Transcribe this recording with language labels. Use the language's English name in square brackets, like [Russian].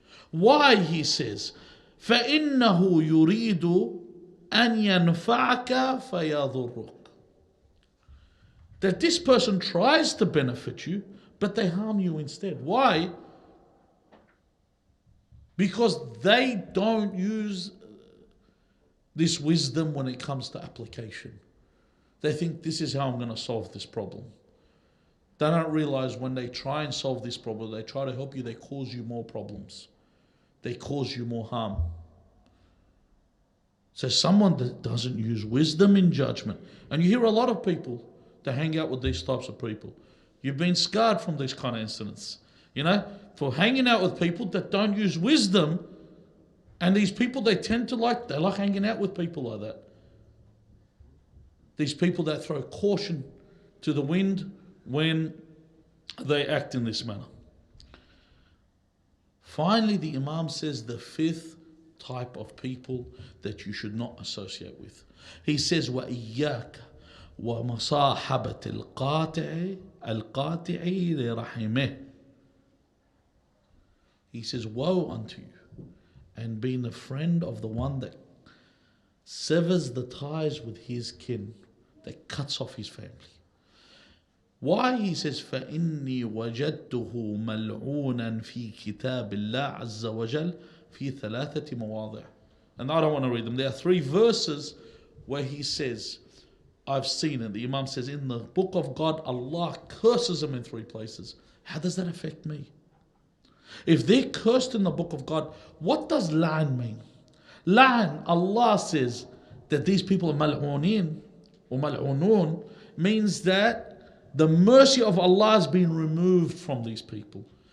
[English] Why, he says, [Arabic] فَإِنَّهُ يُرِيدُ أَنْ يَنْفَعَكَ فَيَضُرُّكَ. [English] That this person tries to benefit you, but they harm you instead. Why? Because they don't use this wisdom when it comes to application. They think this is how I'm going to solve this problem. They don't realize when they try and solve this problem, they try to help you, they cause you more problems. They cause you more harm. So someone that doesn't use wisdom in judgment, and you hear a lot of people that hang out with these types of people. You've been scarred from these kind of incidents, you know, for hanging out with people that don't use wisdom. And these people, they like hanging out with people like that. These people that throw caution to the wind when they act in this manner. Finally, the Imam says the 5th type of people that you should not associate with. He says, [Arabic] وَإِيَّاكَ وَمَصَاحَبَةِ الْقَاطِعِ لِرَحِمِهِ. [English] He says, woe unto you, and being a friend of the one that severs the ties with his kin, that cuts off his family. Why? He says, [Arabic] فَإِنِّي وَجَدْتُهُ مَلْعُونًا فِي كِتَابِ اللَّهِ عَزَّ وَجَلَّ فِي 3 مواضع. [English] And I don't want to read them. There are 3 verses where he says, I've seen it. The Imam says, in the book of God, Allah curses them in 3 places. How does that affect me? If they're cursed in the book of God, what does la'an mean? La'an, Allah says that these people are mal'unin or mal'unun, means that the mercy of Allah has been removed from these people.